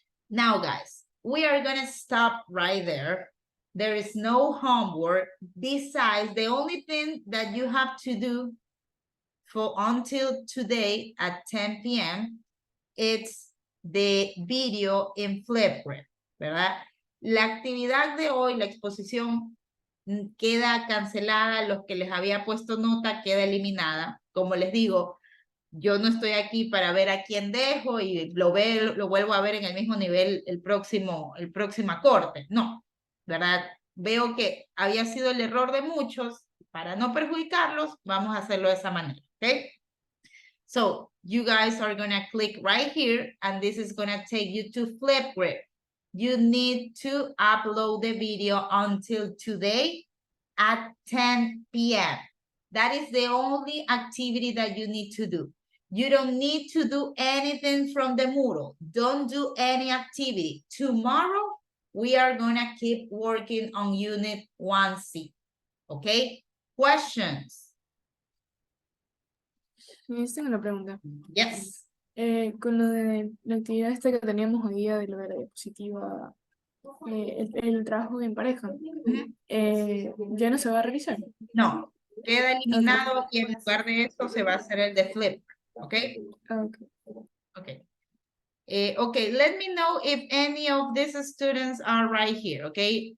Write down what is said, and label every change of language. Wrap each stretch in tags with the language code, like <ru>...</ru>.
<en>Now, guys, we are going to stop right there. There is no homework. Besides, the only thing that you have to do for until today at 10 p.m. it's the video in Flipgrid,</en> <es>¿verdad? La actividad de hoy, la exposición, queda cancelada. Los que les había puesto nota queda eliminada. Como les digo, yo no estoy aquí para ver a quién dejo y lo vuelvo a ver en el mismo nivel el próximo corte. No, ¿verdad? Veo que había sido el error de muchos. Para no perjudicarlos, vamos a hacerlo de esa manera, ¿ok?</es> <en>So, you guys are going to click right here, and this is going to take you to Flipgrid. You need to upload the video until today at 10 p.m. That is the only activity that you need to do. You don't need to do anything from the Moodle. Don't do any activity. Tomorrow, we are going to keep working on Unit 1C. Okay? Questions?</en> <es>Tengo una pregunta.</es> <en>Yes.</en> <es>Con lo de la actividad esta que teníamos hoy día de lo de la diapositiva, el trabajo en pareja, ¿ya no se va a revisar? No, queda eliminado y en lugar de eso se va a hacer el de flip, ¿ok?</es> <en>Okay. Okay. Okay, let me know if any of these students are right here, okay?</en>